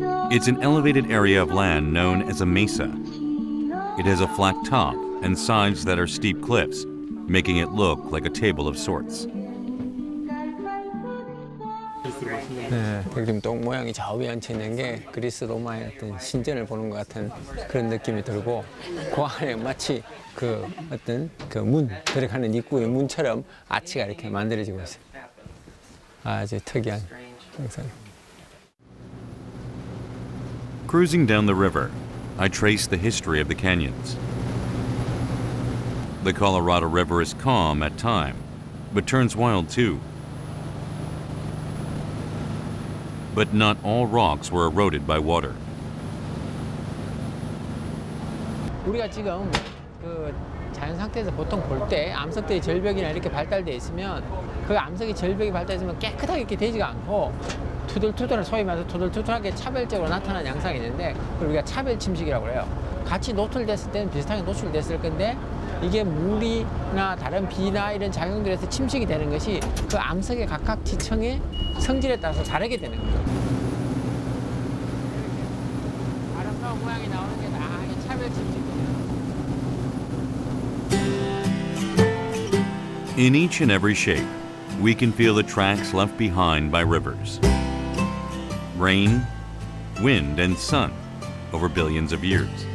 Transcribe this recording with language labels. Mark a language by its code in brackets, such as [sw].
[en] It's an elevated area of land known as a mesa. It has a flat top and sides that are steep cliffs, making it look like a table of sorts. [ko] 네, 백림동 모양이 저 위에 얹혀 있는 게 그리스 로마의 어떤 신전을 보는 것 같은 그런 느낌이 들고 그 안에 마치 그 어떤 그 문 들어가는 입구의 문처럼 아치가 이렇게 만들어지고 있어요. 아주 특이한 영상. [en] Cruising down the river, I trace the history of the canyons. The Colorado River is calm at time, but turns wild too. But not all rocks were eroded by water. [ko] 우리가 지금 그 자연 상태에서 보통 볼 때 암석대의 절벽이나 이렇게 발달돼 있으면 그 암석의 절벽이 발달돼 있으면 깨끗하게 이렇게 되지가 않고 투들투들 소위 말해서 투들투들하게 차별적으로 나타나는 양상이 있는데 그걸 우리가 차별 침식이라고 그래요. 같이 노출됐을 때는 비슷하게 노출됐을 건데 이게 물이나 다른 비나 이런 작용들에서 침식이 되는 것이 그 암석의 각각 지층의 성질에 따라서 다르게 되는 거죠. 아름다운 모양이 나오는 게 다 차별 침식이에요. [en] In each and every shape, we can feel the tracks left behind by rivers. Rain, wind, and sun over billions of years.